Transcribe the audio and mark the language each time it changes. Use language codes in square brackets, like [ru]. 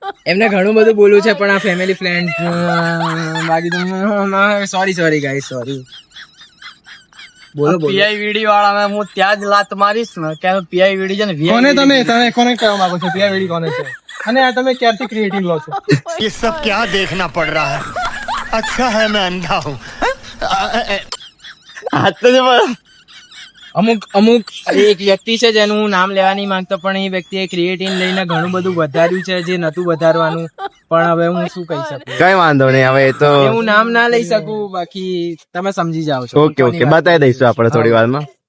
[gu] એમને ઘણું બધું બોલવું છે પણ આ ફેમિલી ફ્રેન્ડ બાકી સોરી ગાઈસ સોરી. બોલો બોલો પીઆઈવીડી વાળા હું ત્યાં જ લાત મારીશ ને કે પીઆઈવીડી છે ને કોને તમે કોને કહેવા માંગો છો પીઆઈવીડી કોને છે અને આ તમે ક્યારથી ક્રિએટિવ લો છો [hi] ये सब क्या देखना पड़ रहा है अच्छा है मैं अंधा हूँ [gu] હાથ તો જો મારો. અમુક એક વ્યક્તિ છે જેનું હું નામ લેવા નહીં માંગતો, પણ એ વ્યક્તિએ ક્રિએટિન લઈને ઘણું બધું વધાર્યું છે જે નતું વધારવાનું, પણ હવે હું શું કહી શકું. કઈ વાંધો નહીં, હવે એ તો હું નામ ના લઈ શકું, બાકી તમે સમજી જાઓ છો. ઓકે ઓકે બતાવી દઈશું આપણે થોડી વારમાં.